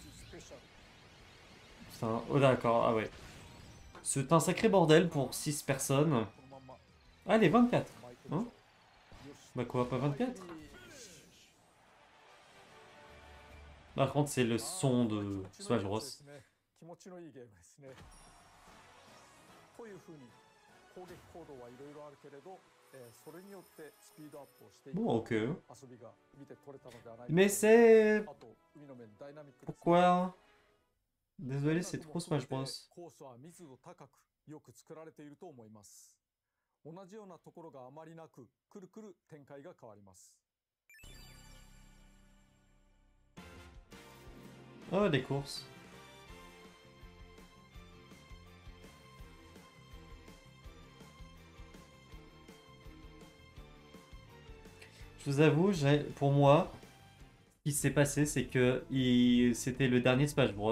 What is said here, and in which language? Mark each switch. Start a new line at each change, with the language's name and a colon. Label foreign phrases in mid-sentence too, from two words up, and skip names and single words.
Japanese: ペシャル
French: Putain, oh d'accord, ah ouais. C'est un sacré bordel pour 6 personnes.
Japanese: このまんま
French: Allez, 24.
Japanese: 巻いてみ
French: Hein?
Japanese: ようよし
French: Bah quoi, pas
Japanese: はいフィ
French: 24?
Japanese: ニッシ
French: Par contre, c'est le
Japanese: ュあ
French: son
Japanese: これは気
French: de
Japanese: 持ちのい
French: Smash
Japanese: いや
French: Bros.
Japanese: つですね気持ちのいいゲームですねというふうに攻撃行動はいろいろあるけれど、それによってスピードアップをしていく
French: Bon, ok.
Japanese: 遊びが見て取れたのではないか
French: Mais
Japanese: と
French: c'est...
Japanese: あと海の面ダイナミックですね
French: Pourquoi?
Japanese: 音
French: Désolé,
Japanese: 楽
French: c'est
Japanese: も
French: trop
Japanese: 含め
French: Smash
Japanese: て
French: Bros.
Japanese: コースは密度高くよく作られていると思います同じようなところがあまりなくくるくる展開が変わります
French: Ah, des courses. Je vous avoue, pour moi, ce qui s'est passé, c'est que c'était le dernier Smash Bros.